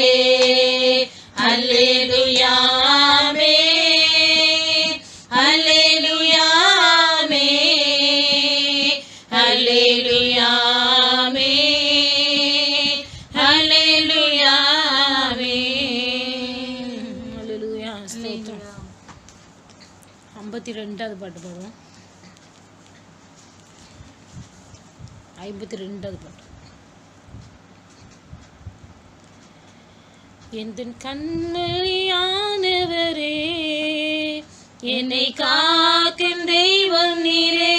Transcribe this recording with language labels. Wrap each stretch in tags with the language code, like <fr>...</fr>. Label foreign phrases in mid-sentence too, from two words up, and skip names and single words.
<ta>हालेलुया में, हालेलुया में, हालेलुया में, हालेलुया में। ஹல்லேலூயா ஸ்தோத்திரம். 52வது பாட்டு பாடுவோம். 52வது பாட்டு. எந்தன் கண்மணியானவரே, என்னை காக்கும் தெய்வம் நீரே.</ta>